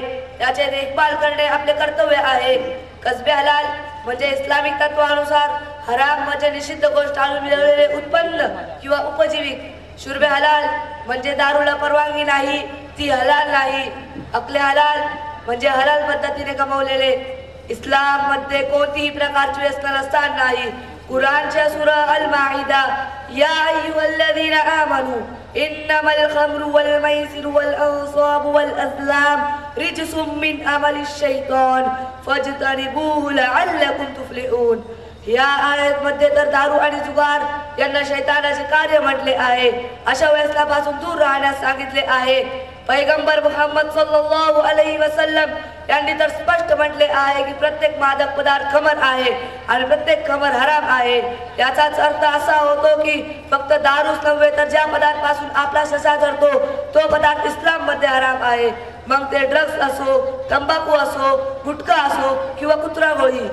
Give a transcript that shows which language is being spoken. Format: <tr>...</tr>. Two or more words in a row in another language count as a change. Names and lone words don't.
<mr>याचे देखभाल करणे आपले कर्तव्य आहे.</mr> <ur>کسبِ حلال</ur> <mr>म्हणजे इस्लामिक तत्वानुसार हराम म्हणजे निषिद्ध गोष्ट टाळून मिळवलेले उत्पन्न किंवा उपजीविक.</mr> <ur>شربِ حلال</ur> <mr>म्हणजे दारूला परवानगी नाही, ती हलाल नाही.</mr> <ur>اکلِ حلال</ur> <mr>म्हणजे हलाल पद्धतीने कमवलेले. इस्लाम मध्ये कोणतीही प्रकारचे व्यसन स्थान नाही. कुरानच्या सूरा अल माइदा</mr> <ar>يا أيها الذين آمنوا إنما الخمر والميسر والأنصاب والأزلام رجس من عمل الشيطان فاجتنبوه لعلكم تفلحون.</ar> <mr>या आयतमध्ये तर दारू आणि जुगार यांना शैतानाचे कार्य म्हटले आहे. अशा व्यसनापासून दूर राहण्यास सांगितले आहे. पैगंबर मुहम्मद</mr> <ar>صلى الله عليه وسلم</ar> <mr>यांनी तर स्पष्ट म्हटले आहे की प्रत्येक मादक पदार्थ खमर आहे आणि प्रत्येक खमर हराम आहे. याचाच अर्थ असा होतो की फक्त दारूच नव्हे तर ज्या पदार्थापासून आपला ससा धरतो तो पदार्थ इस्लाम मध्ये हराम आहे. मग ते ड्रग्स असो, तंबाखू असो, गुटखा असो किंवा कुत्रागोळी.</mr>